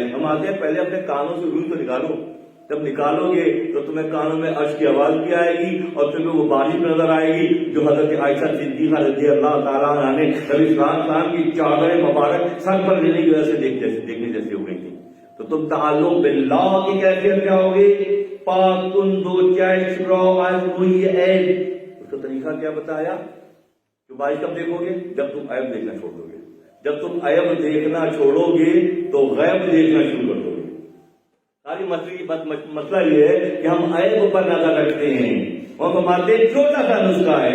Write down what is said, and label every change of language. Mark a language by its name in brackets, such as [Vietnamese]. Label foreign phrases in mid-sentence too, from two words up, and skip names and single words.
[Urdu] ہم آتے ہیں پہلے اپنے کانوں سے روح تو نکالو، جب نکالو گے تو تمہیں کانوں میں عرش کی آواز بھی آئے گی اور تمہیں وہ بارش نظر آئے گی جو حضرت عائشہ صدیقہ [Arabic] رضی اللہ تعالیٰ عنہ [Urdu] نے نبی [Arabic] صلی اللہ علیہ وسلم [Urdu] کی چادر مبارک سر پر لینے کی وجہ سے دیکھنے جیسے ہو گئی تھی. تو تم تعلق باللہ کی کیفیت کیا ہوگی؟ [Persian] پاک کن دو چیش رو از روی عیب. [Urdu] اس کا طریقہ کیا بتایا کہ بارش کب دیکھو گے؟ جب تم عیب دیکھنا چھوڑ دو گے. جب تم عیب دیکھنا چھوڑو گے تو غیب دیکھنا شروع کر دو گے. ساری مسئلہ یہ ہے کہ ہم عیب پر نظر رکھتے ہیں اور ہمارے چھوٹا سا نسخہ ہے.